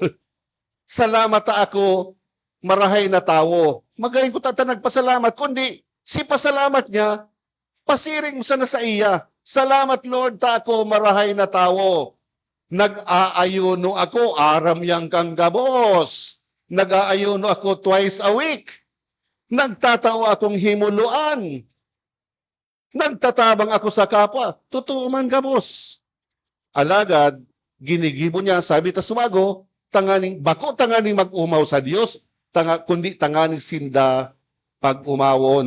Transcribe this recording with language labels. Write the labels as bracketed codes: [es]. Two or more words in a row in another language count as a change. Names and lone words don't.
[bik] Salamat ta ako marahay na tao. Magayon ko tata nagpasalamat, kundi si pasalamat niya, pasiring sa na sa iya. Salamat Lord ta ako marahay na tao. Nag-aayuno ako, aram yang kang gabos. Nag-aayuno ako [en] twice a week. [bik] Nagtatao akong himuluan. Nagtatabang ako sa kapwa. Totoo man gabos. Alagad, ginigibo niya, sabi ta sumago, bako tanganing mag-umaw sa Dios, kundi tanganing sinda pag-umawon.